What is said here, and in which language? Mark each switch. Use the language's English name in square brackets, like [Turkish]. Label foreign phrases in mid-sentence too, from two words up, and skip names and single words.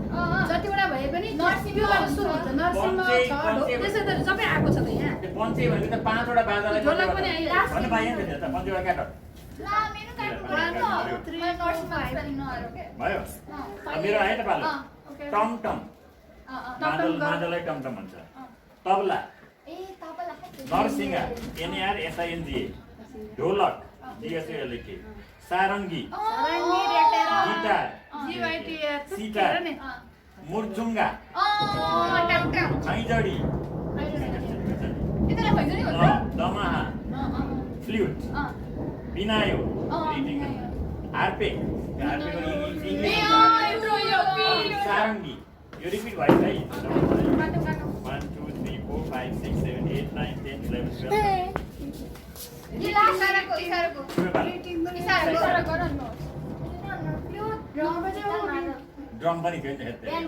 [Nepali] जतिवटा भए पनि त्योबाट सुरु हुन्छ नरसिंह छ त्यसै त सबै आएको छ त यहाँ त्यो पञ्चे भनेको त 5 वटा बाजालाई ढोलक पनि आइरहेको छ। भन्नु पाइएन नि त 5 वटा काट ला मेरो भयो अब मेरो आयो त पालो टम टम मादललाई टम टम भन्छ तबला ए तबला नरसिंह NARSINGA ढोलक DSALK सारङ्गी सारङ्गी रेटेर गिटार GYTR सितार मुर्चुङ्गा खैँजडी दमाहा फ्लुट बिनायो हार्पे सारङ्गी यो रिपिट भयो है 1 2 3 4 5 6 7 8 9 10 11 12 ड्रम पनि थियो नि हेर्दै